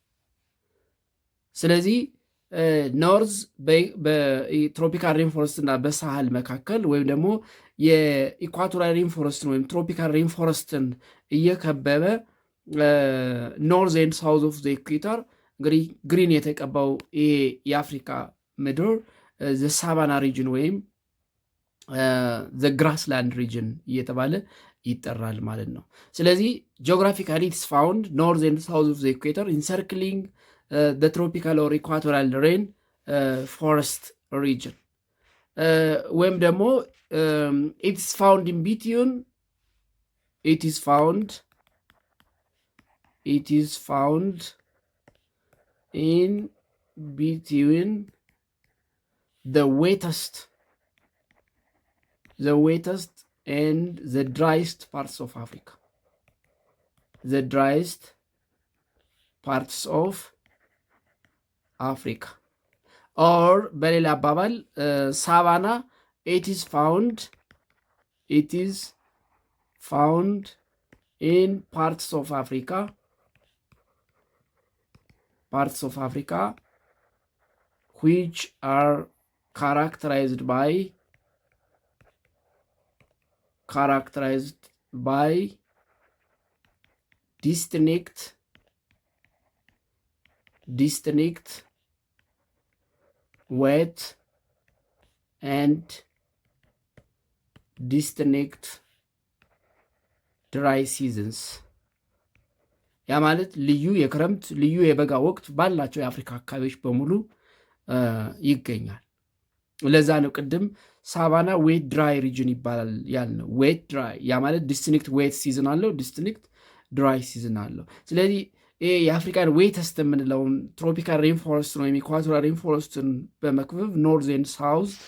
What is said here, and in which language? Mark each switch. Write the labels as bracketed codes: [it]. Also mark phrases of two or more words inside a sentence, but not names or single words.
[am] ስለዚህ ኖርዝ በትሮፒካል ሬንፎረስት እና በሳህል መካከል ወይም ደግሞ የኢኳቶሪያል ሬንፎረስትን ወይም ትሮፒካል ሬንፎረስትን እየከበበ [en] North and South of the Equator [am] እንግዲህ ግሪን የተቀባው ይሄ የአፍሪካ ምድር [en] the savanna region [am] ወይም [en] the grassland region [am] እየተባለ ይጠራል ማለት ነው። ስለዚህ [en] geographically it's found North and South of the Equator encircling the tropical or equatorial rain forest region [am] ወይም ደግሞ [en] it's found in between it is found in between the wettest and the driest parts of Africa. The driest parts of Africa. Or [am] በሌላ አባባል [en] ሳቫና it is found in parts of Africa which are characterized by distinct wet and distinct dry seasons [am] ያ ማለት ልዩ የክረምት ልዩ የበጋ ወቅት ባላቸው የአፍሪካ አካባቢዎች በሙሉ ይገኛል። ለዛ ነው ቅድም ሳቫና [en] wet dry region [am] ይባላል ያልነው። [en] wet dry [am] ያ ማለት [en] distinct wet season [am] አለው፣ [en] distinct dry season [am] አለው። ስለዚህ የአፍሪካን ዌተስት የምንለውን [en] tropical rainforest [am] ወይም ኢኳቶሪያል ሬንፎረስትን በመክበብ [en] North and South